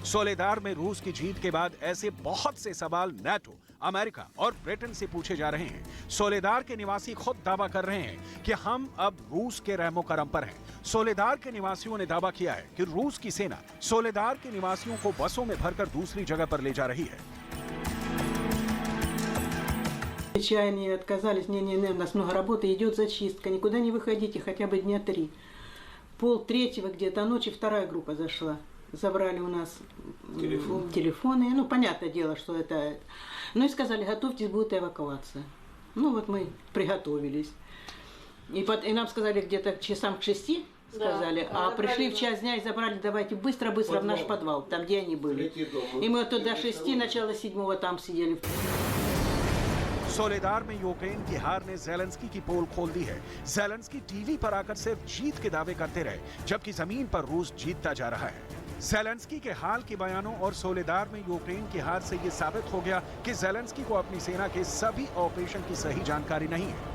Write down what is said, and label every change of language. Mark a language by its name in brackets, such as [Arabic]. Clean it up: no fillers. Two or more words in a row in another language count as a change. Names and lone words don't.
[Hindi] सोलेदार में रूस की जीत के बाद ऐसे बहुत से सवाल नाटो, अमेरिका और ब्रिटेन से पूछे जा रहे हैं। सोलेदार के निवासी खुद दावा कर रहे हैं कि हम अब रूस के रहमो करम पर हैं। सोलेदार के निवासियों ने दावा किया है कि रूस की सेना सोलेदार के निवासियों को बसों में भरकर दूसरी जगह पर ले जा रही है। [Russian] Чаяния отказались, не, у нас много работы, идет зачистка, никуда не выходите, хотя бы дня 3. 2:30 где-то ночи вторая группа зашла. Забрали у нас телефоны, ну, понятное дело, что это... Ну, и сказали, готовьтесь, будет эвакуация. Ну, вот мы приготовились. И нам сказали где-то часам к 6, сказали, а пришли в час дня и забрали, давайте быстро-быстро в наш подвал, там, где они были. И мы вот до 6, начало 7 там сидели. [Hindi] सोलेदार में यूक्रेन की हार ने ज़ेलेंस्की की पोल खोल दी है। ज़ेलेंस्की टीवी पर आकर सिर्फ जीत के दावे करते रहे, जबकि जमीन पर रूस जीतता जा रहा है। ज़ेलेंस्की के हाल के बयानों और सोलेदार में यूक्रेन की हार से ये साबित हो गया कि ज़ेलेंस्की को अपनी सेना के सभी ऑपरेशन की सही जानकारी नहीं है।